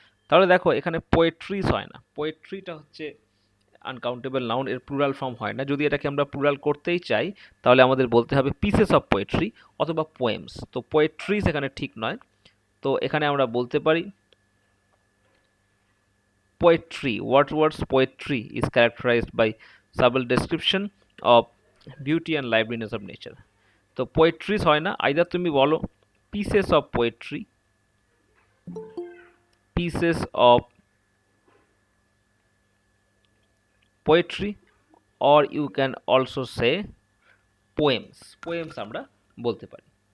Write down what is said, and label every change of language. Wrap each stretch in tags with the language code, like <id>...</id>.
<bn>তাহলে দেখো এখানে পোয়েট্রিজ হয় না, পোয়েট্রিটা হচ্ছে আনকাউন্টেবল নাউন, এর প্লুরাল ফর্ম হয় না। যদি এটাকে আমরা প্লুরাল করতেই চাই তাহলে আমাদের বলতে হবে পিসেস অফ পোয়েট্রি অথবা পোয়েমস। তো পোয়েট্রিজ এখানে ঠিক নয়, তো এখানে আমরা বলতে পারি poetry.</bn> <en>Wordsworth's poetry is characterized by subtle description of beauty and liveliness of nature.</en> <bn>তো</bn> <en>poetries</en> <bn>হয় না,</bn> <en>either</en> <bn>তুমি বলো</bn> <en>pieces of poetry, pieces of poetry, or you can also say poems, poems</en> <bn>আমরা বলতে পারি।</bn>